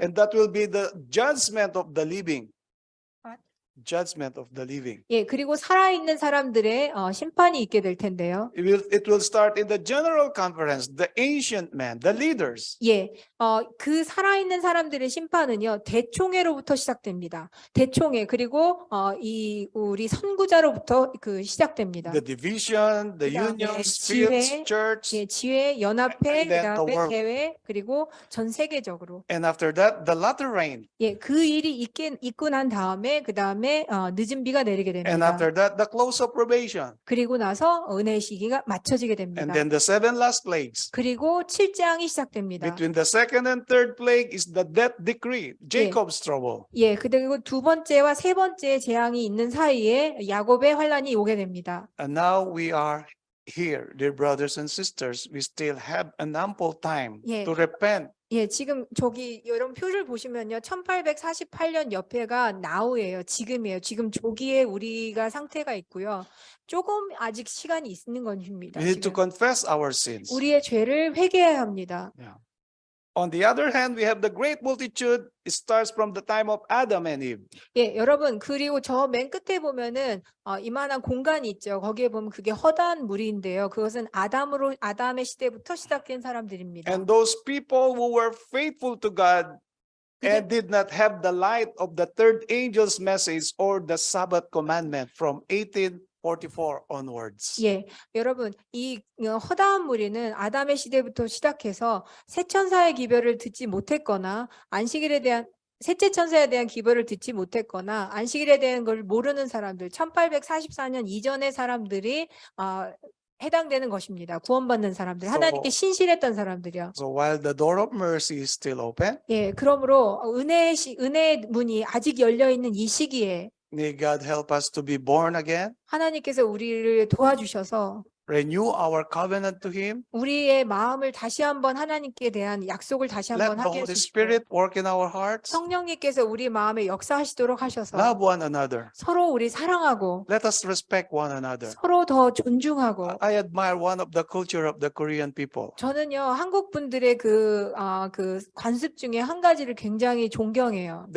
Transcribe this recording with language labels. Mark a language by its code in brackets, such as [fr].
[en] And that will be the judgment of the living. What? Judgment of the living. [ko] 예, 그리고 살아있는 사람들의 심판이 있게 될 텐데요. [en] It will start in the general conference, the ancient men, the leaders. [ko] 예, 그 살아있는 사람들의 심판은요, 대총회로부터 시작됩니다. 대총회, 그리고 우리 선구자로부터 시작됩니다. [en] The division, the [ko] 그다음에 [en] unions, [ko] 지회, [en] fields, church. [ko] 예, 지회, 연합회, [en] And then the [ko] 그다음에 [en] world. [ko] 대회, 그리고 전 세계적으로. [en] And after that, the latter rain. [ko] 예, 그 일이 있고 난 다음에 그다음에 늦은 비가 내리게 [en] And [ko] 됩니다. [en] after that, the close of probation. [ko] 그리고 나서 은혜의 시기가 맞춰지게 [en] And [ko] 됩니다. [en] then the 7 last plagues. [ko] 그리고 7장이 시작됩니다. [en] Between the second and third plague is the death decree, Jacob's trouble. [ko] 예, 그리고 두 번째와 세 번째 재앙이 있는 사이에 야곱의 환란이 오게 됩니다. [en] And now we are here, dear brothers and sisters. We still have an ample time Yeah. to repent. [ko] 예, 지금 저기 이런 표를 보시면요. 1848년 옆에가 now예요. 지금이에요. 지금 조기에 우리가 상태가 있고요. 조금 아직 시간이 있는 것입니다. [en] We need to [ko] 지금. [en] confess our sins. [ko] 우리의 죄를 회개해야 합니다. Yeah. [en] On the other hand, we have the great multitude. It starts from the time of Adam and Eve. [ko] 예, 여러분, 그리고 저 맨 끝에 보면은 이만한 공간이 있죠. 거기에 보면 그게 허다한 무리인데요. 그것은 아담의 시대부터 시작된 사람들입니다. [en] And those people who were faithful to God and did not have the light of the third angel's message or the Sabbath commandment from 1844 onwards. [ko] 예, 여러분, 이 허다한 무리는 아담의 시대부터 시작해서 새 천사의 기별을 듣지 못했거나 셋째 천사에 대한 기별을 듣지 못했거나 안식일에 대한 걸 모르는 사람들, 1844년 이전의 사람들이 해당되는 것입니다. 구원받는 사람들, 하나님께 신실했던 사람들이요. [en] So while the door of mercy is still open, [ko] 예, 그러므로 은혜의 문이 아직 열려 있는 이 시기에 [en] may God help us to be born again, [ko] 하나님께서 우리를 도와주셔서 [en] renew our covenant to Him, [ko] 우리의 마음을 다시 한번 하나님께 대한 약속을 다시 [en] let [ko] 한번 [en] the [ko] 하게 [en] Holy [ko] 해주시고 [en] Spirit work in our hearts, [ko] 성령님께서 우리 마음에 역사하시도록 하셔서 [en] love one another, [ko] 서로 우리 사랑하고 [en] let us respect one another. [ko] 서로 더 존중하고 [en] I admire one of the culture of the Korean people. [ko] 저는요 한국 분들의 그 관습 중에 한 가지를 굉장히 존경해요.